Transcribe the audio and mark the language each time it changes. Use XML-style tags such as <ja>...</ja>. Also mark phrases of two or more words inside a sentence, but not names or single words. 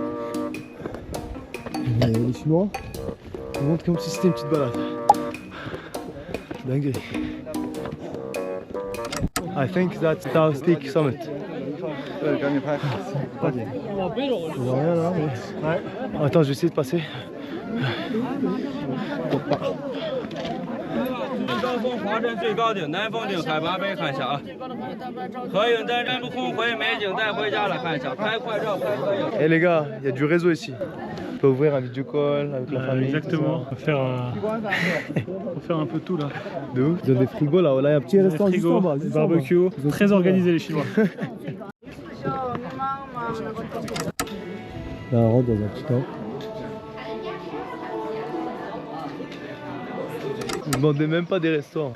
<fr>Et les Chinois, ils montrent comme si c'était une petite balade. Dingue.</fr> <en>I think that's South Peak Summit.</en> <fr>Il y a rien là, mais... Ouais. Attends, je vais essayer de passer.</fr> <zh>高峰华镇最高顶南峰顶海拔碑看一下啊，合影单人不空回美景带回家了，看一下，拍快照拍合影。</zh> <fr>Eh les gars, il y a du réseau ici. On peut ouvrir un</fr> <en>video call</en> <fr>avec la famille. Exactement. On va faire un peu tout là. De ouf. Ils ont des frigos là, là il y a un petit restaurant juste en bas. Des barbecues, très organisé les Chinois. Là on rentre dans un petit temple. Vous ne demandez même pas des restaurants.</fr>